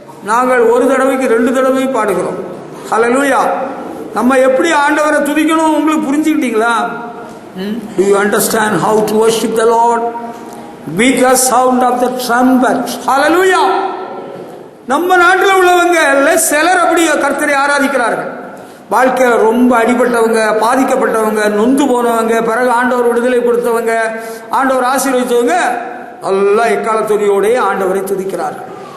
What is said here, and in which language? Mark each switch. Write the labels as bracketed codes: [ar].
[ta] நாங்கள் ஒரு தடவைக்கு 2 தடவை பாடுகிறோம். ஹல்லேலூயா. நம்ம எப்படி ஆண்டவரை துதிக்கணும் உங்களுக்கு புரிஞ்சுக்கிட்டீங்களா? [en] Do you understand how to worship the Lord? With the sound of the trumpet. Hallelujah. [ta] நம்ம நாட்டில் உள்ளவங்க சிலர் அப்படி கர்த்தரை ஆராதிக்கிறார்கள். வாழ்க்கையில் ரொம்ப அடிபட்டவங்க, பாதிக்கப்பட்டவங்க, நொந்து போனவங்க, பிறகு ஆண்டவர் விடுதலை கொடுத்தவங்க, ஆண்டவர் ஆசீர்வதித்தவங்க நல்லா எக்காலத்தொலியோடே ஆண்டவரை துதிக்கிறார்கள்.